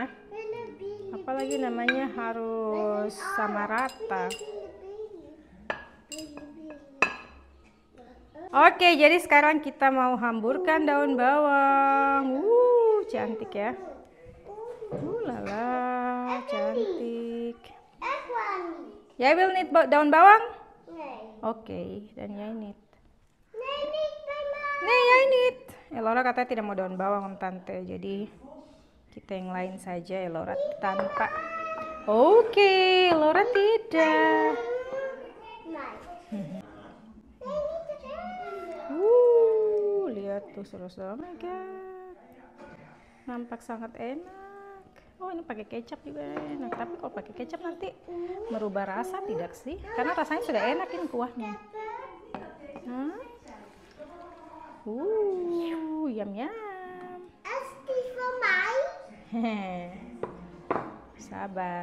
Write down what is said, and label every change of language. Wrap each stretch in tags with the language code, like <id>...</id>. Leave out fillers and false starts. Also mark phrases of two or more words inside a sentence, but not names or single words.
<id>Apalagi namanya harus sama rata. Oke, jadi sekarang kita mau hamburkan daun bawang. Cantik ya. Lala, cantik.</id> <nl>Jij wil niet</nl> <id>daun bawang?</id> <nl>Oke, dan jij niet. Nee, jij niet.</nl> <id>Elora katanya tidak mau daun bawang Om Tante, jadi kita yang lain saja Elora tanpa. Oke, Elora tidak. Lihat tuh saudara-saudara,</id> <en>oh my god.</en> <id>Nampak sangat enak. Oh, ini pakai kecap juga enak. Tapi kalau pakai kecap nanti merubah rasa tidak sih? Karena rasanya sudah enak ini kuahnya. Yum yum. Sabar.</id>